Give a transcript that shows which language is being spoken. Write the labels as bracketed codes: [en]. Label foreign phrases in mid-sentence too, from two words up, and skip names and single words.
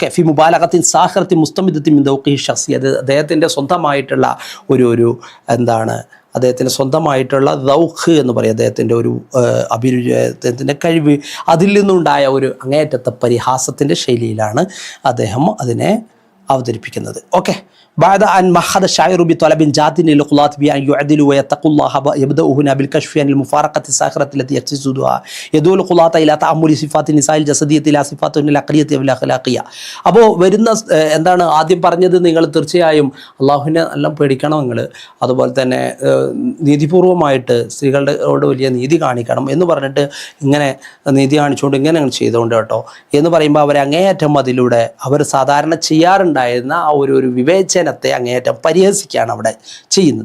[ar] في مبالغة ساخرة مستمدة من ذوق شخصي, [ml] അത് അദ്ദേഹത്തിൻ്റെ സ്വന്തമായിട്ടുള്ള അദ്ദേഹത്തിൻ്റെ സ്വന്തമായിട്ടുള്ള ദൗഖ് എന്ന് പറയും, അദ്ദേഹത്തിൻ്റെ ഒരു അദ്ദേഹത്തിൻ്റെ കഴിവ്, അതിൽ നിന്നുണ്ടായ ഒരു അങ്ങേയറ്റത്തെ പരിഹാസത്തിൻ്റെ ശൈലിയിലാണ് അദ്ദേഹം അതിനെ അവതരിപ്പിക്കുന്നത്. ഓക്കെ. [ar] بعد أن مهد الشاعر بطلب جاد للقلاة بأن يعدلوا ويتقوا الله يبدأ هنا بالكشف عن المفارقة الساخرة التي يقتصدها يدعو القلاة إلى تأمل صفات النساء الجسدية إلى صفات العقلية والأخلاقية. [ml] അപ്പോൾ വരുന്ന എന്താണ് ആദ്യം പറഞ്ഞത്, നിങ്ങൾ തീർച്ചയായും അള്ളാഹുവിനെ എല്ലാം പേടിക്കണം, നിങ്ങൾ അതുപോലെ തന്നെ നീതിപൂർവമായിട്ട് സ്ത്രീകളോട് വലിയ നീതി കാണിക്കണം എന്ന് പറഞ്ഞിട്ട് ഇങ്ങനെ നീതി കാണിച്ചുകൊണ്ട് ഇങ്ങനെ ചെയ്തുകൊണ്ട് കേട്ടോ എന്ന് പറയുമ്പോൾ അവർ അങ്ങേയറ്റം അതിലൂടെ അവർ സാധാരണ ചെയ്യാറുണ്ടായിരുന്ന ആ ഒരു വിവേചനത്തെ അങ്ങേയറ്റം പരിഹസിക്കുകയാണ് അവിടെ ചെയ്യുന്നത്.